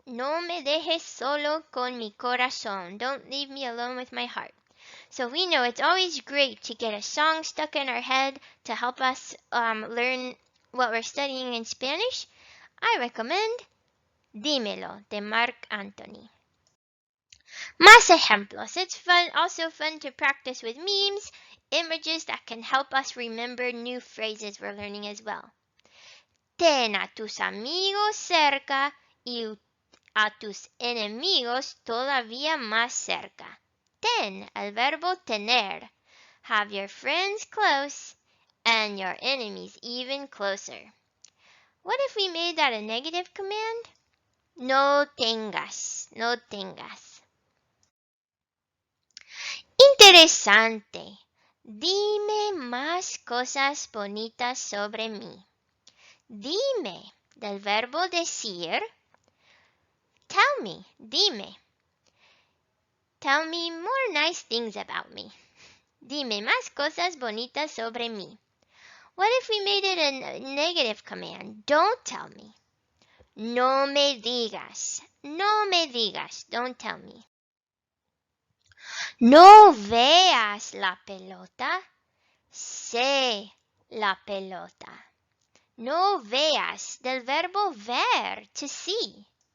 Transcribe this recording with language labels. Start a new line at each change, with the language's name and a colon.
Spanish: No me dejes solo con mi corazón.
English: Don't leave me alone with my heart. So we know it's always great to get a song stuck in our head to help us learn what we're studying in Spanish. I recommend Dímelo de Marc Anthony.
Spanish: Más ejemplos.
English: It's also fun to practice with memes, images that can help us remember new phrases we're learning as well.
Spanish: Ten a tus amigos cerca y a tus enemigos todavía más cerca. Ten, el verbo tener.
English: Have your friends close and your enemies even closer. What if we made that a negative command?
Spanish: No tengas, no tengas. Interesante. Dime más cosas bonitas sobre mí. Dime, del verbo decir.
English: Tell me,
Spanish: dime.
English: Tell me more nice things about me.
Spanish: Dime más cosas bonitas sobre mí.
English: What if we made it a negative command? Don't tell me.
Spanish: No me digas. No me digas.
English: Don't tell me.
Spanish: No veas la pelota. Sé la pelota. No veas, del verbo ver,
English: to see.